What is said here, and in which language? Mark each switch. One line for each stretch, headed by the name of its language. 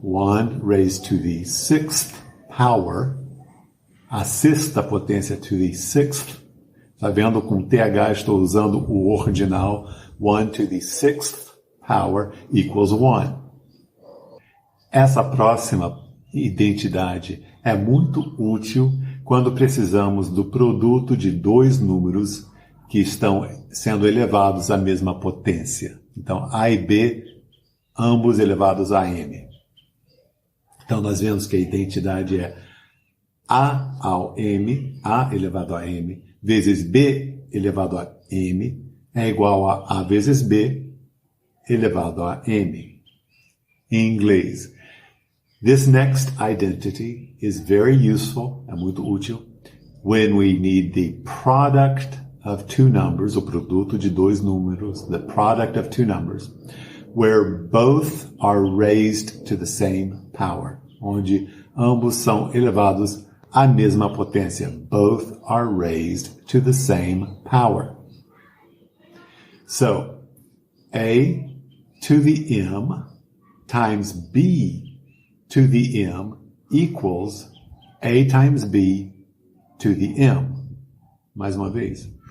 English: 1 raised to the sixth power,
Portuguese: a sexta potência
English: to the sixth.
Portuguese: Está vendo? Com TH estou usando o ordinal.
English: 1 to the sixth power equals 1.
Portuguese: Essa próxima identidade é muito útil quando precisamos do produto de dois números que estão sendo elevados à mesma potência. Então, A e B, ambos elevados a M. Então, nós vemos que a identidade é A ao M, A elevado a M, vezes B elevado a M, é igual a A vezes B elevado a M. Em inglês,
English: this next identity is very useful,
Portuguese: é muito útil,
English: when we need the product of two numbers,
Portuguese: o produto de dois números,
English: the product of two numbers, where both are raised to the same power,
Portuguese: onde ambos são elevados à mesma potência.
English: Both are raised to the same power. So, A to the M times B to the M equals A times B to the M.
Portuguese: Mais uma vez.